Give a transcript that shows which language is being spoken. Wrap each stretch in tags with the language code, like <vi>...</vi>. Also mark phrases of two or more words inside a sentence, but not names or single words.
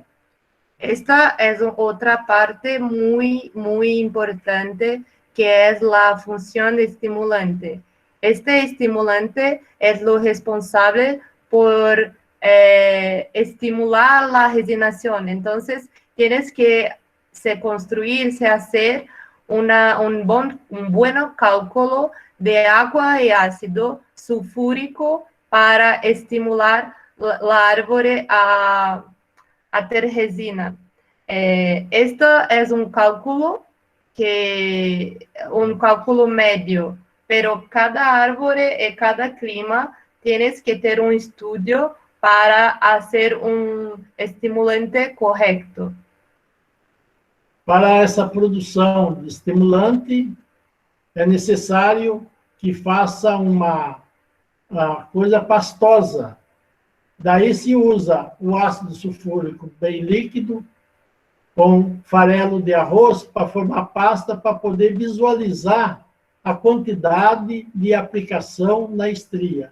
<pt>Esta é outra parte muito importante, que é a função de estimulante. Este estimulante é o responsável por estimular a resinação. Então,</pt> <es>tienes que se hacer un buen cálculo de agua y ácido sulfúrico para estimular la</es> <pt>árvore a ter resina.</pt> <es>Esto es un cálculo medio, pero cada árvore y cada clima tienes que ter un estudio para hacer un estimulante correcto.</es> <pt>Para essa produção de estimulante, é necessário que faça uma coisa pastosa. Daí se usa o ácido sulfúrico bem líquido, com farelo de arroz, para formar pasta, para poder visualizar a quantidade de aplicação na estria.</pt>